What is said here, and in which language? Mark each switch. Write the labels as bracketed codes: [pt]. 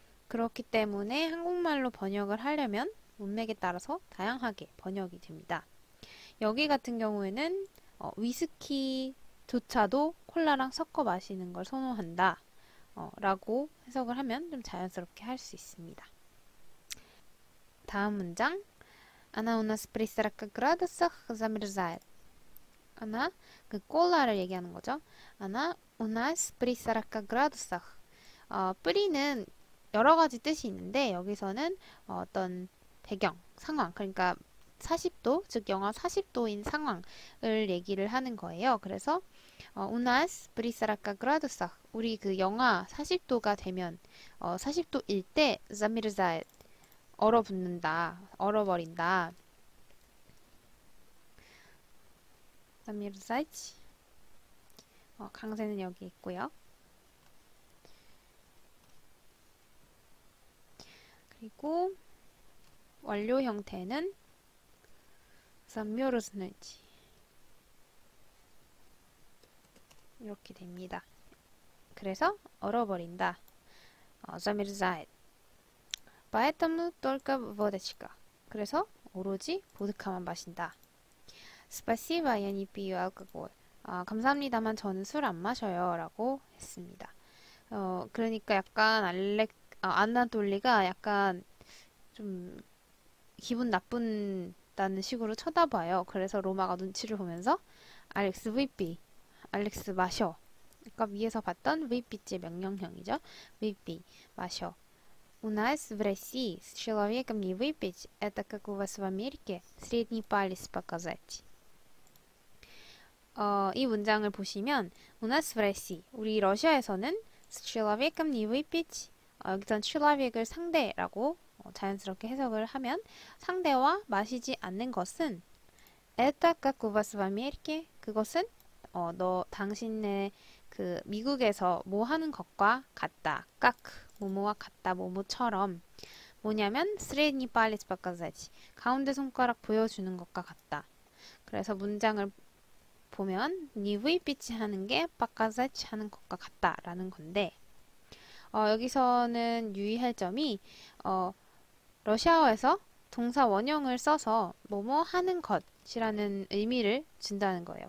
[ko] 그렇기 때문에 한국말로 번역을 하려면 문맥에 따라서 다양하게 번역이 됩니다. 여기 같은 경우에는 위스키조차도 콜라랑 섞어 마시는 걸 선호한다 라고 해석을 하면 좀 자연스럽게 할 수 있습니다. 다음 문장 [ru] Она у нас при 40 градусах замерзает. [ko] Она 그 콜라를 얘기하는 거죠. [ru] Она у нас при 40 градусах. [ko] 뿌리는 여러 가지 뜻이 있는데 여기서는 어떤 배경, 상황, 그러니까 40도, 즉 영하 40도인 상황을 얘기를 하는 거예요. 그래서 [ru] у нас при 40 градусах [ko] 우리 그 영하 40도가 되면 40도일 때 замерзает 얼어붙는다, 얼어버린다. замерзать 강세는 여기 있고요. 그리고 완료 형태는 замерзнуть 이렇게 됩니다. 그래서 얼어버린다. замерзает. [ru] Поэтому только водочка. [ko] 그래서 오로지 보드카만 마신다. [ru] Спасибо, я не пью алкоголь. [ko] 감사합니다만 저는 술 안 마셔요. 라고 했습니다. 그러니까 약간 아나톨리가 약간 좀 기분 나쁜다는 식으로 쳐다봐요. 그래서 로마가 눈치를 보면서 알렉스 VP, 알렉스 마셔. 아까 위에서 봤던 VP의 명령형이죠. VP, 마셔. [ru] У нас в России с человеком не выпить, это как у вас в Америке средний палец показать. [ko] 이 문장을 보시면 [ru] у нас в России, [ko] 우리 러시아에서는 [ru] с человеком не выпить, [ko] 여기선 человек을 상대라고 자연스럽게 해석을 하면 상대와 마시지 않는 것은 [ru] это как у вас в Америке, [ko] 그것은 당신의 그 미국에서 뭐 하는 것과 같다. 깍 뭐뭐와 같다. 뭐뭐처럼 뭐냐면 [ru] средний палец показать. [ko] 가운데 손가락 보여주는 것과 같다. 그래서 문장을 보면 [ru] не выпить [ko] 하는 게 показать 하는 것과 같다라는 건데 여기서는 유의할 점이 러시아어에서 동사 원형을 써서 뭐뭐 하는 것이라는 의미를 준다는 거예요.